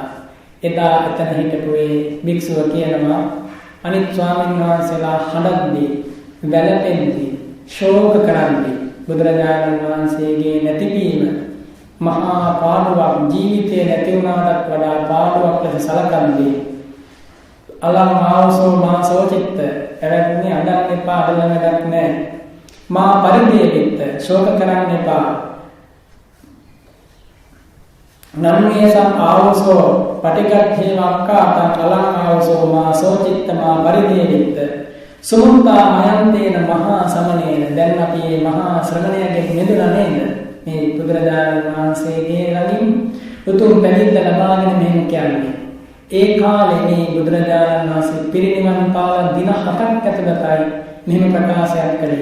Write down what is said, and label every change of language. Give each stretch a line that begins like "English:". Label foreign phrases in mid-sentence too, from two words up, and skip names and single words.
Sinhala: එදා එතන හිටපු ඒ භික්ෂුව කියනවා අනිත් ස්වාමීන් වහන්සේලා හඬද්දී, වැළපෙද්දී, ශෝක කරද්දී බුදුරජාණන් වහන්සේගේ නැතිවීම මහා පාඩුවක්, ජීවිතේ නැති වුණාටත් වඩා පාඩුවක් ලෙස සලකන්නේ.
Pali: අලං ආවසෝ මා සෝචිත්ත,
Sinhala: එවැනි අඬන්න එපා, අඬන්න වැඩක් නැහැ.
Pali: මා පරිදේවිත්ත,
Sinhala: ශෝක කරන්න එපා.
Pali: නම්මේසං ආවසෝ පටිගත්තේ වක්කාතං අලං ආවසෝ මා සෝචිත්ත මා පරිදේවිත්ත. සුමුත්තා මයන්තේන මහා සමනේන.
Sinhala: දැන් අපි මේ මහා ශ්‍රමණයගේ මෙදුණා නේද? මේ බුදුරජාණන් වහන්සේගේ ළඟින් උතුම් පැවිද්ද ලබාගෙන මෙහෙම කියන්නේ. ඒ කාලේ මේ බුදුරජාණන් වහන්සේ පිරිනිවන් පාලා දින 7ක් ඇතුළතයි මෙහෙම ප්‍රකාශයක් කළේ.